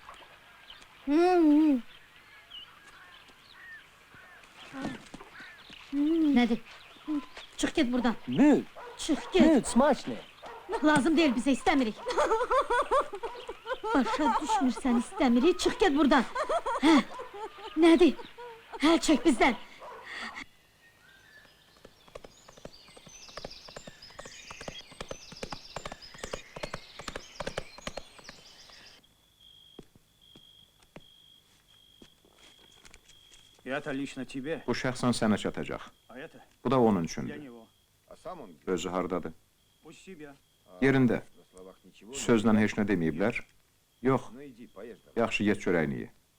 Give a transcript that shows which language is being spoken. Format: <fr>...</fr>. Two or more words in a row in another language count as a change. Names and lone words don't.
<az>Nədir? Çıx get buradan. Mü. Çıx get. Mü. Smaçne. Lazım deyil bizə, istəmirik. Başa düşmürsən, istəmirik. Çıx get buradan. Hə. Nədir? Əl çək bizdən.</az> <ru>Это лично тебе,</ru> <az>Bu şəxsən sənə çatacaq.</az> <ru>а это</ru> <az>Bu da onun</az> <ru>для</ru> <az>üçündür.</az> <ru>него. А сам он</ru> <az>Özü hardadır?</az> <ru>Пусть себя.</ru> <az>Yerində.</az> <ru>на словах ничего.</ru> <az>Sözlə heç nə deməyiblər. Yox,</az> <ru>Ну иди, поешь давай.</ru> <az>yaxşı get çörəyini ye.</az>